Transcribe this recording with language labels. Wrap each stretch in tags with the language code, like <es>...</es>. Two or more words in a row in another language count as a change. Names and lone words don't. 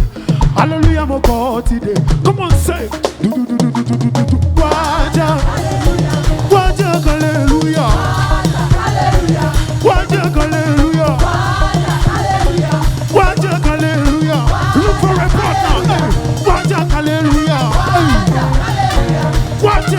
<en>Hallelujah, mo God today. Come on, say. Do do do do do do do do. Waja, waja, hallelujah. Waja, hallelujah. Waja, hallelujah. Look for a partner. Waja, hallelujah.</en>